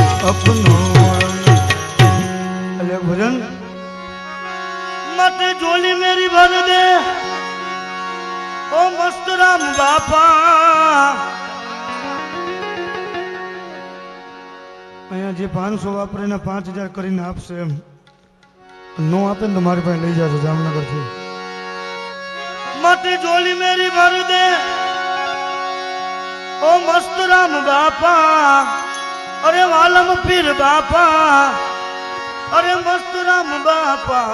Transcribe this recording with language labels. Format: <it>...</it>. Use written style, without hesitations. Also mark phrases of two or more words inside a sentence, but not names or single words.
<hi>अपनो अले भजन मत झोली मेरी भर दे ओ मस्त राम बापा</hi> <gu>અહીંયા જે 500 વાપરે ને 5000 કરીને આપશે એમ નો આપે ને તો મારી પાસે લઈ જાજો જામનગર થી</gu> <hi>मत झोली मेरी भर दे ओ मस्त राम बापा अरे वालम पीर बापा अरे मस्त राम बापा</hi>